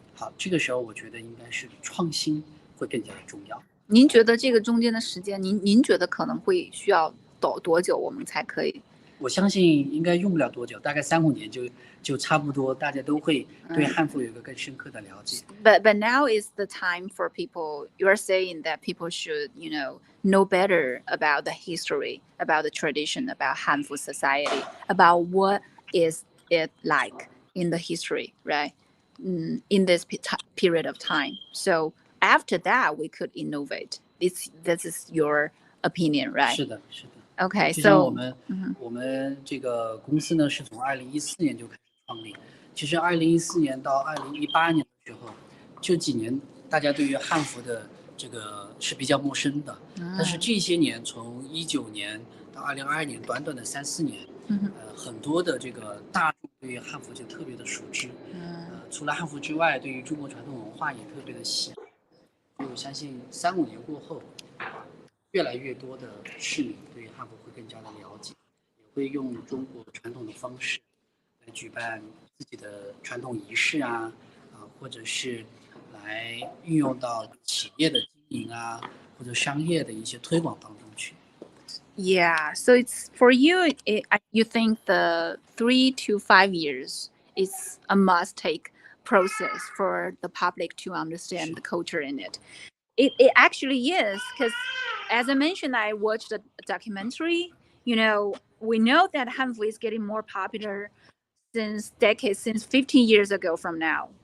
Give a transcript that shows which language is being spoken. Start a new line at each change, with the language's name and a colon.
Chinese: 好，这个时候我觉得应该是创新会更加的重要。您觉得这个中间的时间，您觉得可能会需要多久，我们才可以我相信应该用不了多久，大概3-5年就差不多，大家都会对汉服有一个更深刻的了解。
English: But now is the time for people. You are saying that people should, know better about the history, about the tradition, about Hanfu society, about what is it like in the history, right? In this period of time. So after that, we could innovate. This is your opinion, right?
Chinese: 是的，是的。
English: Okay,
Chinese: 就像
English: so
Chinese: 我们这个公司呢，是从2014年就开始创立。其实2014年到2018年的时候，这几年大家对于汉服的这个是比较陌生的。但是这些年，从19年到2022年，短短的3-4年，很多的这个大众对于汉服就特别的熟知。除了汉服之外，对于中国传统文化也特别的喜爱。所以我相信3-5年过后，越来越多的市民对于汉服会更加的了解，也会用中国传统的方式来举办自己的传统仪式啊，或者是来运用到企业的经营啊，或者商业的一些推广当中去。
English: Yeah, so it's for you. You think the 3 to 5 years is a must-take process for the public to understand the culture in it. It actually is, because as I mentioned, I watched a documentary. We know that Hanfu is getting more popular since 15 years ago from now.